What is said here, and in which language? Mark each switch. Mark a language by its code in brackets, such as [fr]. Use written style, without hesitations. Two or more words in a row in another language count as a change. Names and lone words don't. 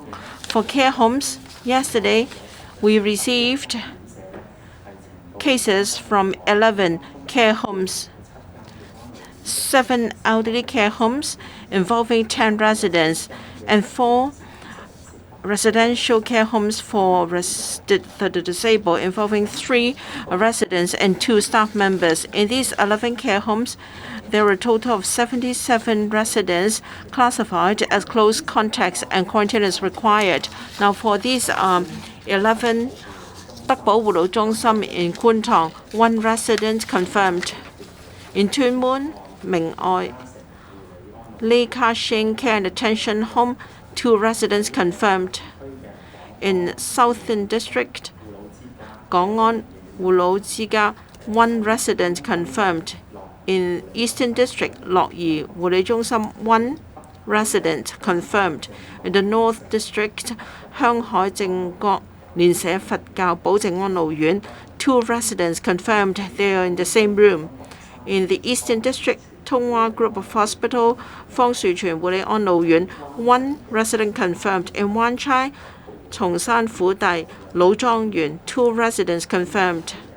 [en] For care homes, yesterday we received cases from 11 care homes, 7 elderly care homes involving 10 residents, and 4 residential care homes for the disabled involving 3 residents and 2 staff members. In these 11 care homes, there were a total of 77 residents classified as close contacts, and quarantine is required. Now, for these 11 德寶護老中心 in Kwun Tong, 1 resident confirmed. In Tuen Mun, Ming Ai, Lee Ka Shing Care and Attention Home, 2 residents confirmed. In Southern District, Gong An Wu Lao Ji Ga, 1 resident confirmed. In Eastern District, Lok Yi Wu Lei Zhong Sim, 1 resident confirmed. In the North District, 香海正覺連社佛教保證安老院, 2 residents confirmed they are in the same room. In the Eastern District, Tung Wah Group of Hospital, Fang Shui Chuan Wu Lei An Lao Yuan, 1 resident confirmed. In Wan Chai, Chong San Fu Dai Lao Zhang Yuan, 2 residents confirmed.